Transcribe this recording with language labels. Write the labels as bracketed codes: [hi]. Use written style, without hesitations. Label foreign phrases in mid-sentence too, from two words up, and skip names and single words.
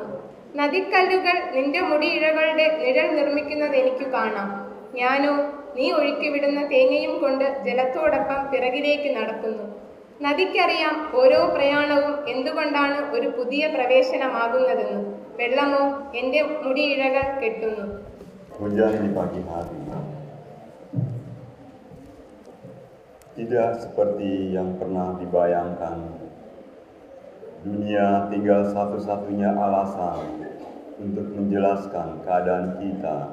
[ml] നദിക്കല്ലുകൾ നിന്റെ മുടിയിഴകളുടെ നിഴൽ നിർമ്മിക്കുന്നത് എനിക്ക് കാണാം. ഞാനോ നീ ഒഴുക്കിവിടുന്ന തേങ്ങയും കൊണ്ട് ജലത്തോടൊപ്പം പിറകിലേക്ക് നടക്കുന്നു. നദിക്കറിയാം ഓരോ പ്രയാണവും എന്തുകൊണ്ടാണ് ഒരു പുതിയ പ്രവേശനമാകുന്നതെന്ന്. വെള്ളമോ എൻ്റെ മുടിയിഴകൾ കെട്ടുന്നു. [id] Hujan di pagi hari. Tidak seperti yang pernah dibayangkan. Dunia tinggal satu-satunya alasan untuk menjelaskan keadaan kita.